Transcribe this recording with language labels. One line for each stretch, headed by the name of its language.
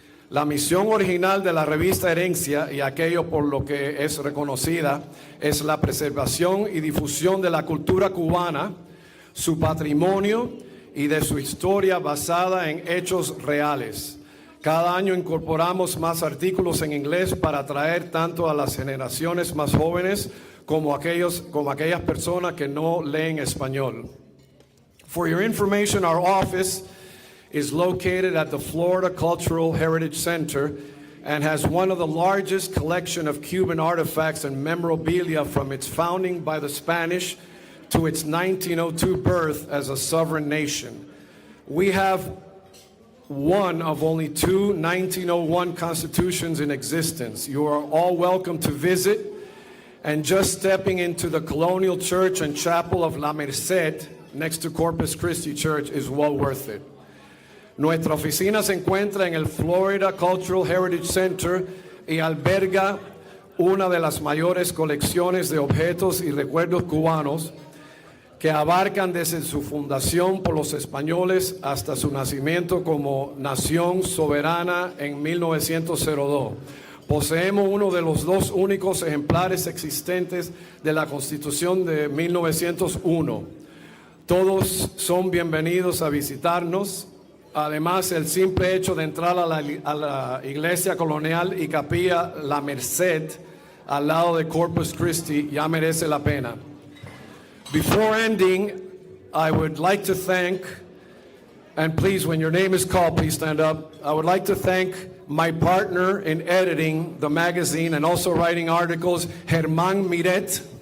Spanish: La misión original de la revista Herencia, y aquello por lo que es reconocida, es la preservación y difusión de la cultura cubana, su patrimonio y de su historia basada en hechos reales. Cada año incorporamos más artículos en inglés para atraer tanto a las generaciones más jóvenes como aquellas personas que no leen español.
English: For your information, our office is located at the Florida Cultural Heritage Center and has one of the largest collection of Cuban artifacts and memorabilia from its founding by the Spanish to its 1902 birth as a sovereign nation. We have one of only two 1901 constitutions in existence. You are all welcome to visit, and just stepping into the Colonial Church and Chapel of La Merced next to Corpus Christi Church is well worth it.
Spanish: Nuestra oficina se encuentra en el Florida Cultural Heritage Center y alberga una de las mayores colecciones de objetos y recuerdos cubanos que abarcan desde su fundación por los españoles hasta su nacimiento como nación soberana en 1902. Poseemos uno de los dos únicos ejemplares existentes de la Constitución de 1901. Todos son bienvenidos a visitarnos. Además, el simple hecho de entrar a la iglesia colonial y capilla La Merced al lado de Corpus Christi ya merece la pena.
English: Before ending, I would like to thank, and please, when your name is called, please stand up. I would like to thank my partner in editing the magazine and also writing articles, Germán Miret.